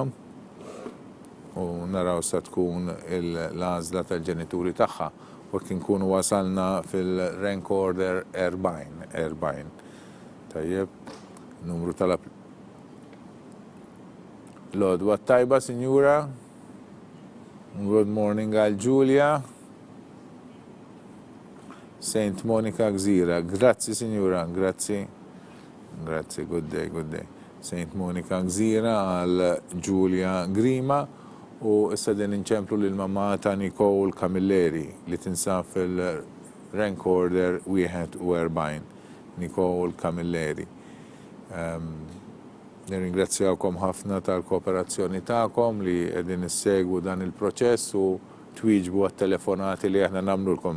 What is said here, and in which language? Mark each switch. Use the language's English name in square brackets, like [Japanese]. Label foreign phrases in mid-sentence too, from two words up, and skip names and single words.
[Maltese] U naraw sa tkun l-għażla tal-ġenituri tagħha. U kien kunu wasalna fil- [English] rank order [Maltese] 40. Tajjeb, numru tal-app. L-għodwa tajba, Signora. [English] Good morning [Maltese] għal Giulia. St. Monica Gżira, grazzi Signora, grazzi, [English] good day. St. [Maltese] Monica Gżira għal Giulia Grima u issa din inċemplu l-mamma ta' Nicole Camilleri li tinsab fil- [English] rank order [Maltese] 41. Nicole Camilleri. Nirringrazzjawkom ħafna tal-kooperazzjoni tagħkom li qegħdin issegwu dan il-proċess u twieġbu għat-telefonati li aħna nagħmlulkom.